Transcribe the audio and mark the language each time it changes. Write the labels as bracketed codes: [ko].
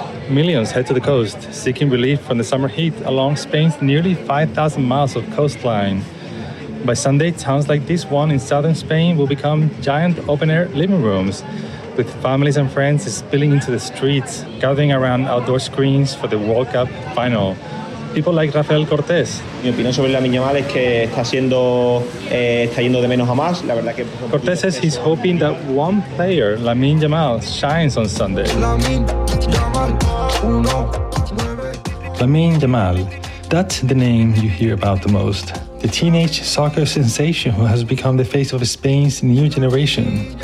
[en] Millions head to the coast, seeking relief from the summer heat along Spain's nearly 5,000 miles of coastline. By Sunday, towns like this one in southern Spain will become giant open-air living rooms, with families and friends spilling into the streets, gathering around outdoor screens for the World Cup final. People like Rafael Cortés. [es] Mi opinión sobre la niña mal es que está yendo de menos a más. La verdad que [en] Cortés says he's hoping that one player, Lamine Yamal, shines on Sunday. Lamine Yamal, that's the name you hear about the most. The teenage soccer sensation who has become the face of Spain's new generation.